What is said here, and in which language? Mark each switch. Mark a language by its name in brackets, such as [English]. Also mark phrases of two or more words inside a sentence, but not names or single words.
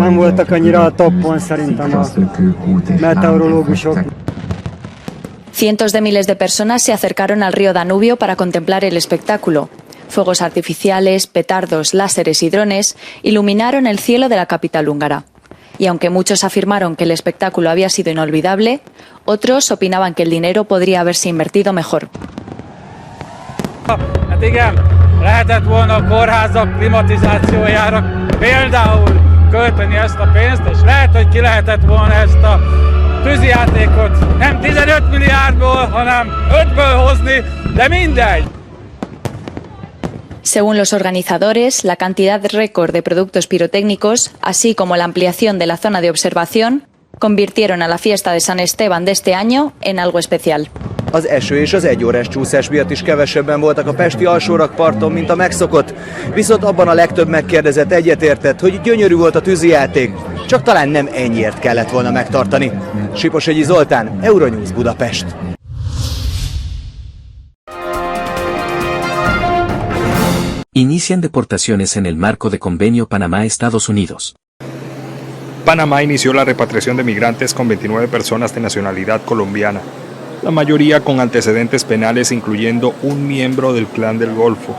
[Spanish] Cientos de miles de personas se acercaron al río Danubio para contemplar el espectáculo. Fuegos artificiales, petardos, láseres y drones iluminaron el cielo de la capital húngara. Y aunque muchos afirmaron que el espectáculo había sido inolvidable, otros opinaban que el dinero podría haberse invertido mejor. [Hungarian] Lehetett volna a kórházak klimatizációjára például költeni ezt a pénzt, és lehet, hogy ki lehetett volna ezt a tűzijátékot nem 15 milliárdból, hanem 5-ből hozni, de mindegy. [Spanish] Según los organizadores, la cantidad récord de productos pirotécnicos, así como la ampliación de la zona de observación, convirtieron a la fiesta de San Esteban de este año en algo especial. [Hungarian] Az eső és az egyórás csúszás miatt is kevesebben voltak a pesti alsórakparton, mint a megszokott, viszont abban a legtöbb megkérdezett egyetértett, hogy gyönyörű volt a tűzijáték, csak talán nem ennyiért kellett volna megtartani. Siposegyi Zoltán, Euronews Budapest. [Spanish] Inician deportaciones en el marco de convenio Panamá-Estados Unidos. Panamá inició la repatriación de migrantes con 29 personas de nacionalidad colombiana, la mayoría con antecedentes penales, incluyendo un miembro del Clan del Golfo.